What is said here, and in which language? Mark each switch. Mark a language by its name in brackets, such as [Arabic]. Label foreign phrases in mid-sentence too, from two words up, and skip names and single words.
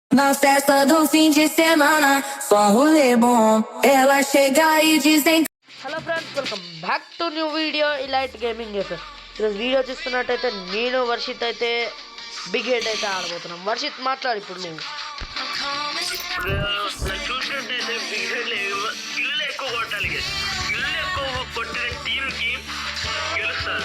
[Portuguese] Na festa do fim de semana, só rolê bom. Ela chega e dizem. [English] Hello friends, welcome back to new video Elite Gaming. [Telugu] సార్ ఈరోజు వీడియో చూస్తున్నట్టయితే నేను వర్షిత్ అయితే బిగ్ హెడ్ అయితే ఆడబోతున్నాం. వర్షిత్ మాట్లాడు ఇప్పుడు నువ్వు. చూసినట్టయితే గిల్లు ఎక్కువ కొట్టాలి. గిల్లు ఎక్కువ కొట్టిన టీంకి గెలుస్తారు.